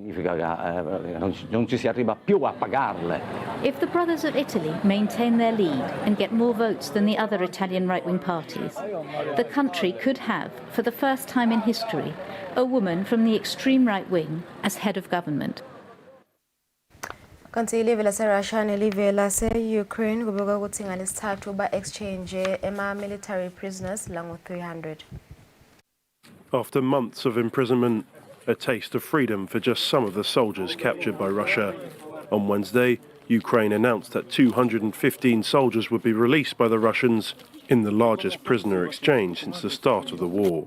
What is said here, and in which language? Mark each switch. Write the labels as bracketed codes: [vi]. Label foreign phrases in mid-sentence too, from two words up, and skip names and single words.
[en] If the Brothers of Italy maintain their lead and get more votes than the other Italian right-wing parties, the country could have, for the first time in history, a woman from the extreme right wing as head of government. [ss] Kanti ilive lase-Russia nelive lase-Ukraine kubekwa ukuthi ngalesithathu ba-exchange ema- [en] military prisoners [ss] lango-300. [en] After months of imprisonment, a taste of freedom for just some of the soldiers captured by Russia. On Wednesday, Ukraine announced that 215 soldiers would be released by the Russians in the largest prisoner exchange since the start of the war.